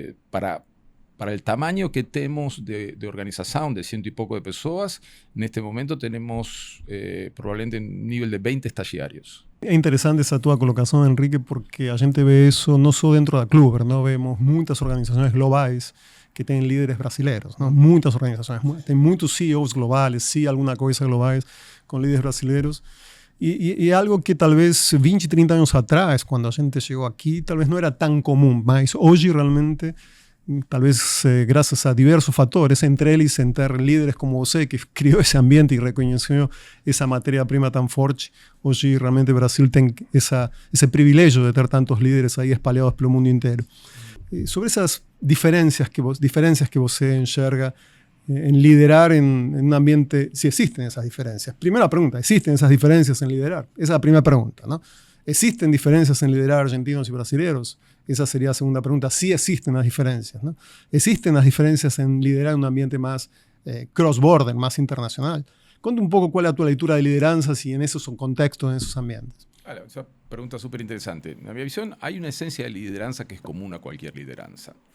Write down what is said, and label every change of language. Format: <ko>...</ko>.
<es>Para el tamaño que tenemos de organización, de 100 y poco de personas, en este momento tenemos probablemente un nivel de 20 estagiarios.</es> <pt>É interessante essa tua colocação, Henrique, porque a gente vê isso não só dentro da Kluber, não? Vemos muitas organizações globais que têm líderes brasileiros, não? Muitas organizações, tem muitos CEOs globais, sim, alguma coisa globais com líderes brasileiros. E é algo que talvez 20, 30 anos atrás, quando a gente chegou aqui, talvez não era tão comum, mas hoje realmente, talvez graças a diversos fatores, entre eles ter líderes como você, que criou esse ambiente e reconheceu essa matéria-prima tão forte, hoje realmente o Brasil tem esse privilégio de ter tantos líderes aí espalhados pelo mundo inteiro. Sobre essas diferenças que você enxerga em liderar em um ambiente, se existem essas diferenças. Primeira pergunta, ¿existen essas diferenças em liderar? Essa é a primeira pergunta, ¿no?</pt> <es>¿Existen diferencias en liderar argentinos y brasileños? Esa sería la segunda pregunta. Sí existen las diferencias, ¿no? ¿Existen las diferencias en liderar un ambiente más cross-border, más internacional? Cuéntame un poco cuál es tu lectura de lideranzas y en esos contextos, en esos ambientes. Esa pregunta súper interesante. En mi visión hay una esencia de lideranza que es común a cualquier lideranza.</es>